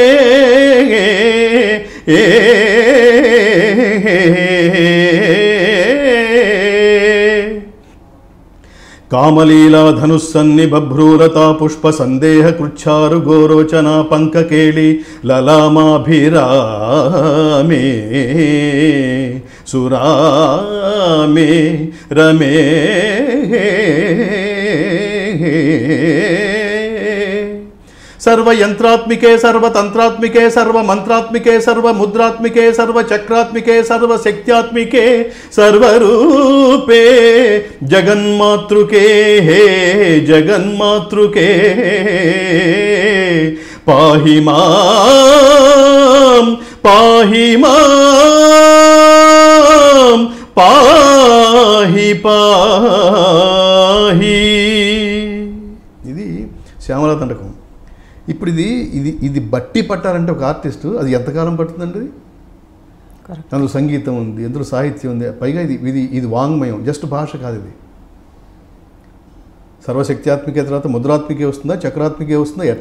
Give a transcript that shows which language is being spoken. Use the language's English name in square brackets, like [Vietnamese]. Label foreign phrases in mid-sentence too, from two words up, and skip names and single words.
[Sanskrit] కామలీలా ధనుస్సన్ని బభ్రూరతా పుష్ప సందేహ కృచ్ఛారు గోరోచనా పంకకేళి లలామాభిరామే సురామే రమే सर्वयंत्रात्मिके सर्वतंत्रात्मिके सर्वमंत्रात्मिके सर्वमुद्रात्मिके सर्वचक्रात्मिके सर्वशक्त्यात्मिके सर्वरूपे जगन्मातृके हे जगन्मातृके पाहि मां पाहि मां पाहि पाहि [Telugu] ఇది శ్యామలా తండకం. ఇప్పుడు ఇది బట్టి పట్టాలంటే ఒక ఆర్టిస్టు అది ఎంతకాలం పడుతుందండి? అది అందులో సంగీతం ఉంది, అందులో సాహిత్యం ఉంది, పైగా ఇది వాంగ్మయం, జస్ట్ భాష కాదు. ఇది సర్వశక్త్యాత్మికే తర్వాత ముద్రాత్మికే వస్తుందా చక్రాత్మికే వస్తుందా ఎట్లా